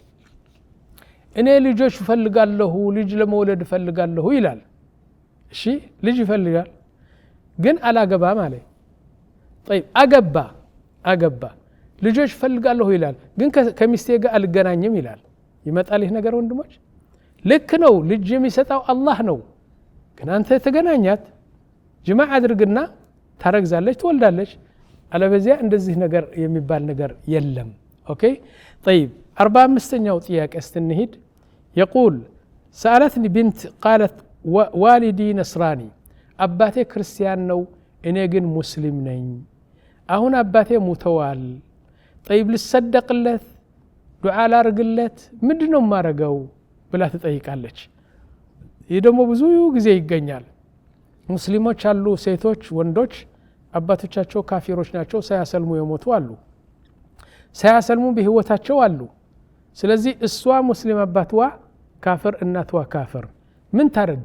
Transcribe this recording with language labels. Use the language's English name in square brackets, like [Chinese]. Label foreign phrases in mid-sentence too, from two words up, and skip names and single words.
[Amharic] እኔ ልጆች ፈልጋለሁ ልጅ ለመውለድ ፈልጋለሁ ይላል። እሺ ልጅ ይፈልጋል ግን አላገባም አለ። طيب አገባ ልጆች ፈልጋለሁ ይላል ግን ከሚስቴ ጋር አልገናኝም ይላል። ይመጣል ይህ ነገር ወንድሞች? ልክ ነው። ልጅ የሚሰጠው አላህ ነው። ግን አንተ ተገናኛት ጅማዕ አድርግና ታረግዛለች ትወልዳለች። አለበዚያ እንደዚህ ነገር የሚባል ነገር [Arabic] የለም። اوكي طيب [Amharic] 45ኛው ጥያቄ [Arabic] استنهد يقول سالتني بنت قالت والدي نصراني [Amharic] አባቴ ክርስቲያን ነው እኔ ግን ሙስሊም ነኝ። አሁን አባቴ ሞተዋል። طيب ልሰደቅለት ዱዓ ላርግለት ምንድነው ማረገው ብላ ትጠይቃለች። ይህ ደግሞ ብዙ ጊዜ ይገኛል። ሙስሊሞች አሉ ሴቶች ወንዶች አባቶቻቸው ካፊሮች ናቸው ሳያሰልሙ የሞቱ አሉ፣ ሳያሰልሙ በህይወታቸው አሉ። ስለዚህ እሷ ሙስሊም አባትዋ ካፍር እናትዋ ካፍር ምን ታረግ?